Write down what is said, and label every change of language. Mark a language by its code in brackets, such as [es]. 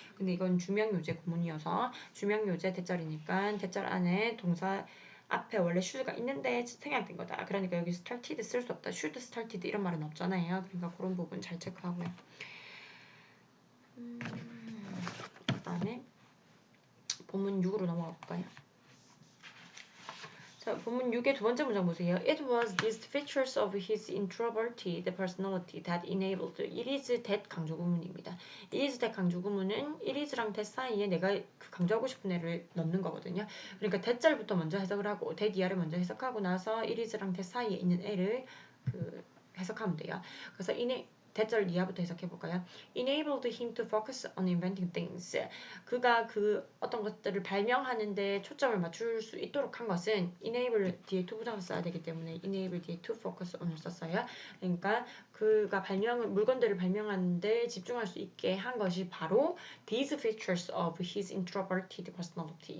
[ko] 근데 이건 주명요제 구문이어서 주명요제 대절이니까 대절 안에 동사 앞에 원래 should가 있는데 생략된 거다. 그러니까 여기 started 쓸 수 없다. should started 이런 말은 없잖아요. 그러니까 그런 부분 잘 체크하고요. 그다음에 본문 6으로 넘어가 볼까요? 자, 본문 6의 두 번째 문장 보세요. [en] It was these features of his introverted personality that enabled. [ko] It is that 강조 구문입니다. It is that 강조 구문은 it is랑 that 사이에 내가 그 강조하고 싶은 애를 넣는 거거든요. 그러니까 that절부터 먼저 해석을 하고 that 이하를 먼저 해석하고 나서 it is랑 that 사이에 있는 애를 해석하면 돼요. 그래서 대절 이하부터 해석해볼까요? [en] Enabled him to focus on inventing things. [ko] 그가 어떤 것들을 발명하는데 초점을 맞출 수 있도록 한 것은 enable 뒤에 to 부정을 써야 되기 때문에 enable 뒤에 to focus on 을 썼어요. 그러니까 그가 물건들을 발명하는데 집중할 수 있게 한 것이 바로 these features of his introverted personality.